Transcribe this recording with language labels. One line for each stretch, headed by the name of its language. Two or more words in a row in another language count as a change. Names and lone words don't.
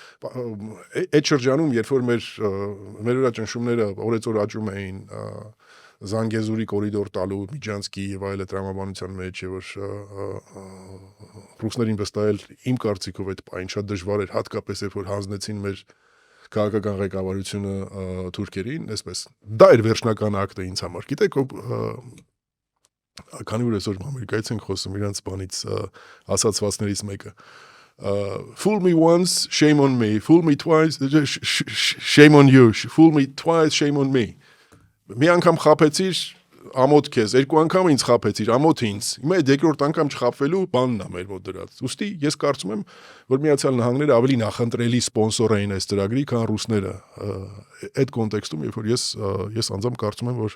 Armenian: որովհետեւ այդ շրջանում, երբ որ մեր վրա ճնշումները օրեցօր աճում էին, Զանգեզուրի կորիդոր տալու Միջանցքի եւ այլ տրամաբանության մեջ եւ որ ռուսներին վստահել իմ կարծիքով այդ պայն շատ դժվար էր, հատկապես երբ որ հանձնեցին մեր քաղաքական ղեկավարությունը թուրքերին, այսպես դա էր վերջնական ակտը ինձ համար։ Գիտեք, քանի որ այսօր Ամերիկայից ենք խոսում, իրանց բանից ասացվածներից մեկը
English: fool me once, shame on me, fool me twice, shame on you, fool me twice, shame on me.
Armenian: Մի անգամ խափեցիր, ամոթ քեզ, երկու անգամ ինձ խափեցիր, ամոթ ինձ։ Հիմա այդ երկրորդ անգամ չխափվելու բանն է մեր մոտ դրած։ Ուստի ես կարծում եմ, որ Միացյալ Նահանգները ավելի նախընտրելի սպոնսոր էին այս ծրագրի, քան ռուսները։ Այդ կոնտեքստում, երբ որ ես անձամբ կարծում եմ, որ